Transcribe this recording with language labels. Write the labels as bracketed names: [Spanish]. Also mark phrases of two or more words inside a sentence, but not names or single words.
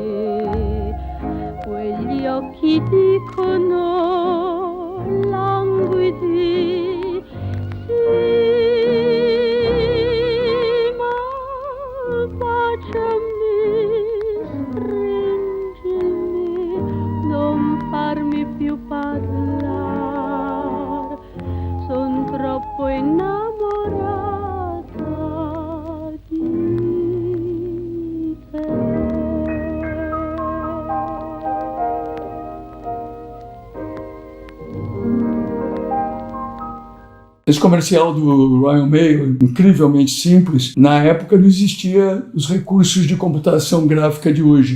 [Italian] Quegli occhi dicono languidi, sì, ma baciami, stringimi, non farmi più parlare, son troppo innamorata di te. [Portuguese] Esse comercial do Royal Mail, incrivelmente simples, na época não existia os recursos de computação gráfica de hoje.